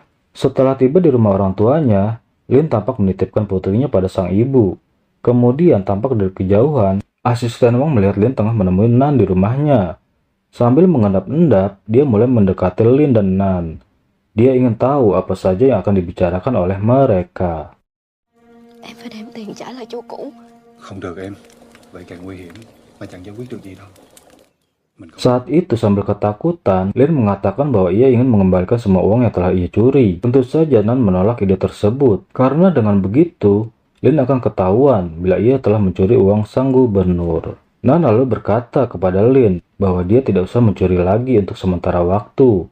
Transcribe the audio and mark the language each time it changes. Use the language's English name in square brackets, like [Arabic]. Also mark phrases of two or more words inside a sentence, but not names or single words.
[Indonesian] Setelah tiba di rumah orang tuanya, Lin tampak menitipkan putrinya pada sang ibu. Kemudian tampak dari kejauhan, asisten Wang melihat Lin tengah menemui Nan di rumahnya. Sambil mengendap-endap, dia mulai mendekati Lin dan Nan. Dia ingin tahu apa saja yang akan dibicarakan oleh mereka. [Vietnamese] Em phải đem tiền trả lại chỗ cũ. Không được em, vậy càng nguy hiểm mà chẳng giải quyết được gì đâu. [Indonesian] Saat itu sambil ketakutan, Lin mengatakan bahwa ia ingin mengembalikan semua uang yang telah ia curi. Tentu saja Nan menolak ide tersebut, karena dengan begitu, Lin akan ketahuan bila ia telah mencuri uang sang gubernur. Nan lalu berkata kepada Lin bahwa dia tidak usah mencuri lagi untuk sementara waktu.